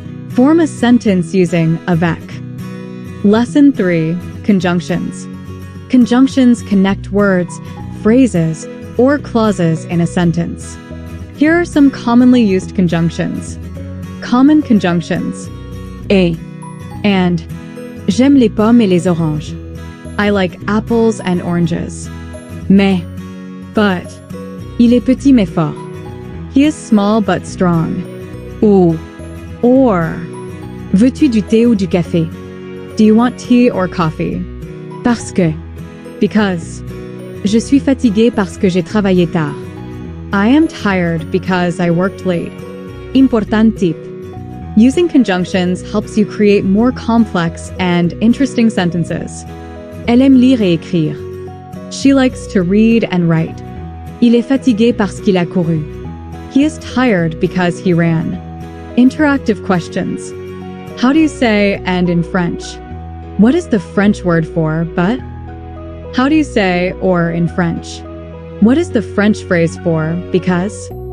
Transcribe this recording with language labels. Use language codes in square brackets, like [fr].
[en] Form a sentence using avec. Lesson 3. Conjunctions. Conjunctions connect words, phrases, or clauses in a sentence. Here are some commonly used conjunctions. Common conjunctions. Et. And. [fr] J'aime les pommes et les oranges. [en] I like apples and oranges. [fr] Mais. But. Il est petit mais fort. [en] He is small but strong. Ou. Or. [fr] Veux-tu du thé ou du café? [en] Do you want tea or coffee? [fr] Parce que. Because. Je suis fatigué parce que j'ai travaillé tard. [en] I am tired because I worked late. Important tip. Using conjunctions helps you create more complex and interesting sentences. [fr] Elle aime lire et écrire. [en] She likes to read and write. [fr] Il est fatigué parce qu'il a couru. [en] He is tired because he ran. Interactive questions. How do you say and in French? What is the French word for but? How do you say or in French? What is the French phrase for because?